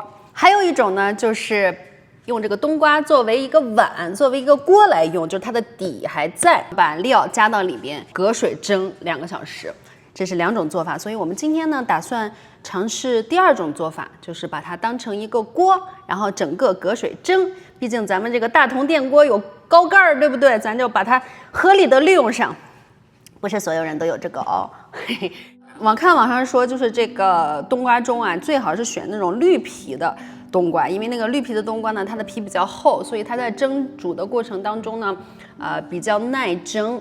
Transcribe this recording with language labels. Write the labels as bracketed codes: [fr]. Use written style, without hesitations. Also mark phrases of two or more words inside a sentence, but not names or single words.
[zh] 還有一種呢，就是用這個冬瓜作為一個碗，作為一個鍋來用，就是它的底還在，把料加到裡邊，隔水蒸2個小時。這是2種做法，所以我們今天呢打算嘗試第2種做法，就是把它當成一個鍋，然後整個隔水蒸。畢竟咱們這個大同電鍋有高蓋兒，對不對？咱就把它合理的利用上。不是所有人都有這個哦。我看網上說，就是這個冬瓜盅啊，最好是選那種綠皮的冬瓜，因為那個綠皮的冬瓜呢，它的皮比較厚，所以它在蒸煮的過程当中呢，比較耐蒸。